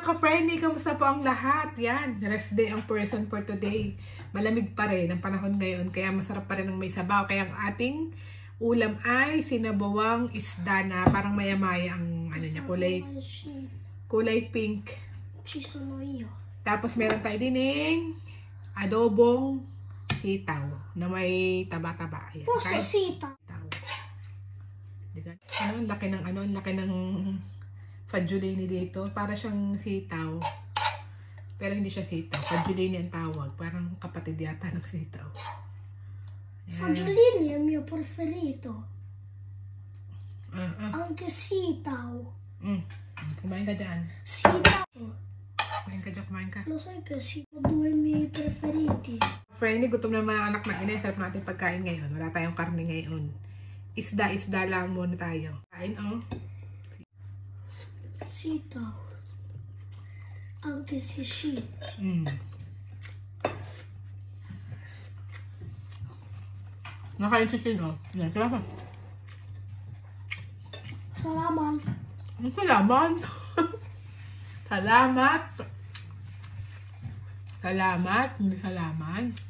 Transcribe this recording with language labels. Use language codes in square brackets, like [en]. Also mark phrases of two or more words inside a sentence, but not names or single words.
[tl] ka-friendly, kamusta po ang lahat? Yan, [en] rest day [tl] ang person for today. Malamig pa rin ang panahon ngayon, kaya masarap pa rin ang may sabaw. Kaya ang ating ulam ay sinabawang isda na parang maya-maya ang ano niya, kulay pink. Tapos meron tayo dining adobong sitaw na may taba-taba. Ayan. Puso sitaw. Ang laki ng fadjulini dito. Para siyang sitaw. Pero hindi siya sitaw. Fadjulini ang tawag. Parang kapatid yata ng sitaw. [it] Fadjulini è il mio preferito. Anche sitaw. [tl] Kumain ka dyan. Sitaw. Kumain ka. [it] Lo sai che sitaw due miei preferiti. [tl] Friendly, gutom naman ang anak ng ina. Sarap natin pagkain ngayon. Wala tayong karne ngayon. Isda lang muna tayo. Kain, oh. Sitaw. [it] Anche se sì. [tl] Nakain si Shin, oh. Salamat. Salamat. Salamat. Salamat. Salamat. Hindi salamat.